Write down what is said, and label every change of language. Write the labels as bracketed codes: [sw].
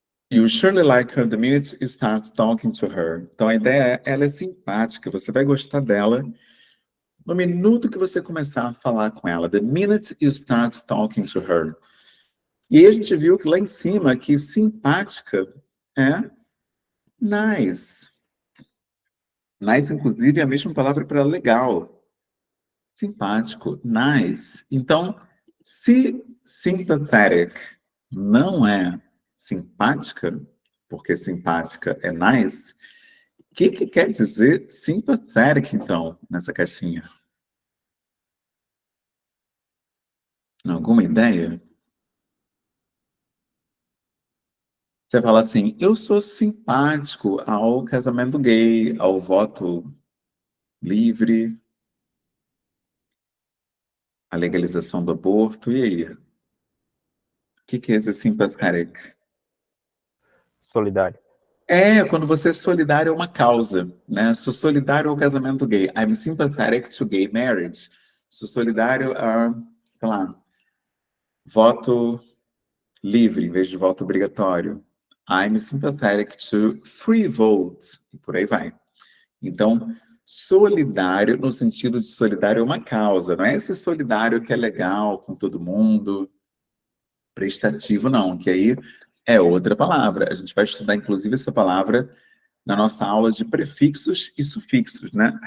[en] You surely like her the minute you start talking to her. [pt] Então a ideia é, ela é simpática, você vai gostar dela no minuto que você começar a falar com ela. [en] The minute you start talking to her. [pt] E aí a gente viu que lá em cima, que simpática é nice. Nice, inclusive, é a mesma palavra para legal. Simpático, nice. Então, se sympathetic não é simpática, porque simpática é nice, o que quer dizer sympathetic, então, nessa caixinha? Alguma ideia? Você fala assim, eu sou simpático ao casamento gay, ao voto livre, à legalização do aborto, e aí? O que é esse sympathetic? Solidário. É, quando você é solidário a uma causa, né? Sou solidário ao casamento gay. [en] I'm sympathetic to gay marriage. [pt] Sou solidário a, sei lá, voto livre em vez de voto obrigatório. [en] I'm sympathetic to free vote. [pt] E por aí vai. Então, solidário no sentido de solidário a uma causa. Não é esse solidário que é legal com todo mundo, prestativo, não. Que aí é outra palavra. A gente vai estudar, inclusive, essa palavra na nossa aula de prefixos e sufixos, né?